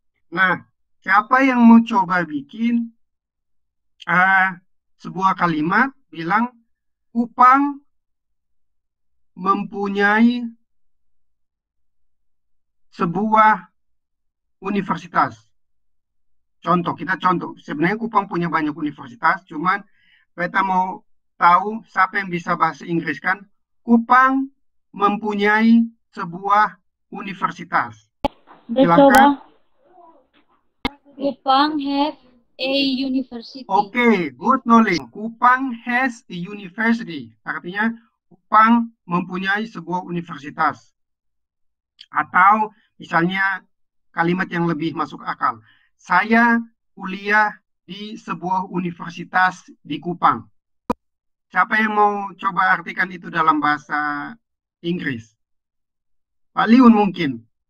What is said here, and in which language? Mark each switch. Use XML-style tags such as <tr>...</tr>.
<id>Nah, siapa yang mau coba bikin sebuah kalimat bilang Kupang mempunyai sebuah universitas. Contoh, kita contoh. Sebenarnya Kupang punya banyak universitas, cuman kita mau tahu siapa yang bisa bahasa Inggris kan. Kupang mempunyai sebuah universitas. Betul, Silakan. Bang.</id> <en>Kupang have a university. Oke, good knowledge. Kupang has a university.</en> <id>Artinya Kupang mempunyai sebuah universitas. Atau misalnya kalimat yang lebih masuk akal. Saya kuliah di sebuah universitas di Kupang. Siapa yang mau coba artikan itu dalam bahasa Inggris? Pak Liun mungkin.</id>